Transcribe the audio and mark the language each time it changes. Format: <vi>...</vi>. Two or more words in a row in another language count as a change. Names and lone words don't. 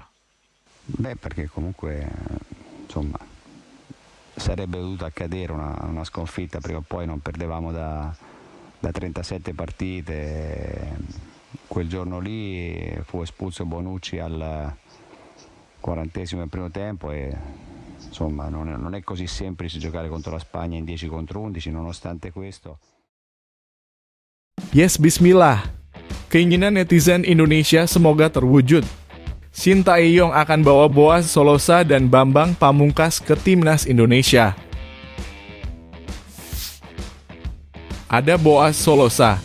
<it>Perché comunque insomma sarebbe dovuta accadere una sconfitta prima o poi, non perdevamo da 37 partite. Quel giorno lì fu espulso Bonucci al 40esimo del primo tempo e insomma non è così semplice giocare contro la Spagna in 10 contro 11, nonostante questo.</it> <en>Yes, bismillah.</en> <id>Keinginan netizen Indonesia semoga terwujud. Sintayong akan bawa Boaz Solosa dan Bambang Pamungkas ke timnas Indonesia. Ada Boaz Solosa.</id>